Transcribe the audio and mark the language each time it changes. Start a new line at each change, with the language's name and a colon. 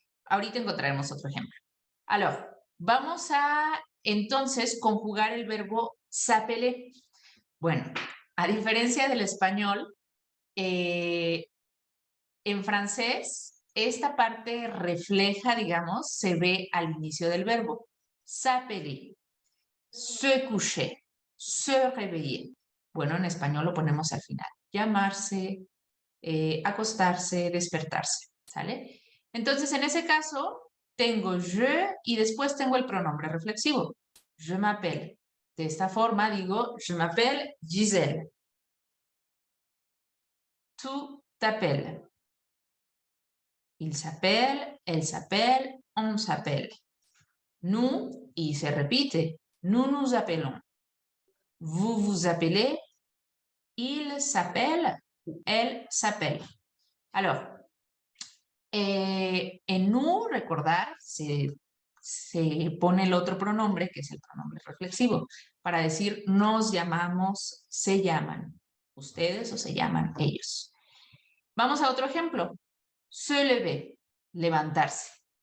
Spanish: Ahorita encontraremos otro ejemplo. Alors, vamos a entonces conjugar el verbo s'appeler. Bueno, a diferencia del español, en francés, esta parte refleja, digamos, se ve al inicio del verbo.
French: S'appeler, se coucher, se réveiller.
Spanish: Bueno, en español lo ponemos al final. Llamarse, acostarse, despertarse, ¿sale? Entonces, en ese caso, tengo je y después tengo el pronombre reflexivo.
French: Je m'appelle.
Spanish: De esta forma digo,
French: je m'appelle Giselle. Tu t'appelles. Il s'appelle, elle s'appelle, on s'appelle. Nous,
Spanish: y se repite,
French: nous nous appelons. Vous vous appelez, il s'appelle ou elle s'appelle.
Spanish: Alors, en nous, recordar, se pone el otro pronombre, que es el pronombre reflexivo, para decir nos llamamos, se llaman ustedes o se llaman ellos. Vamos a otro ejemplo. Se lever, levantarse.